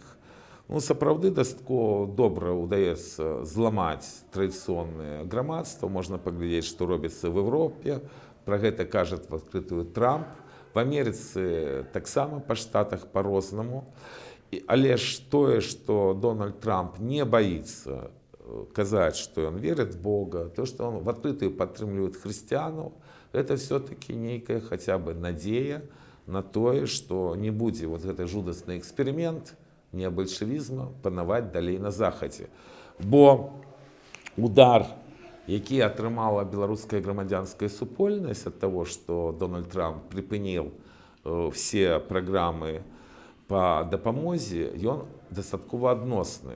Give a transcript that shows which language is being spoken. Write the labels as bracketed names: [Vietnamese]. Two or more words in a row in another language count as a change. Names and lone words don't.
[Belarusian] Ну, сапраўды дастаткова добра ўдаецца зламаць традыцыйнае грамадства. Можна паглядзець, што робіцца [Russian] в Европе. [Belarusian] Пра гэта кажа в адкрытую Трамп. в Америцы таксама, па штатах по-рознаму. Але ж тое, што Дональд Трамп [Russian] не боится [Belarusian] казаць, што ён верыць в Бога, то, што [Russian] он в открытую [Belarusian] падтрымлівае хрысціянаў, [Russian] это все-таки [Belarusian] нейкая [Russian] хотя бы [Belarusian] надзея на тое, што не будзе вот гэты жудасны эксперымент неабальшавізма панаваць далей на захадзе. Бо удар, які атрымала беларуская грамадзянская супольнасць ад таго, што Дональд Трамп прыпыніў все праграмы по дапамозе, ён дастаткова адносны.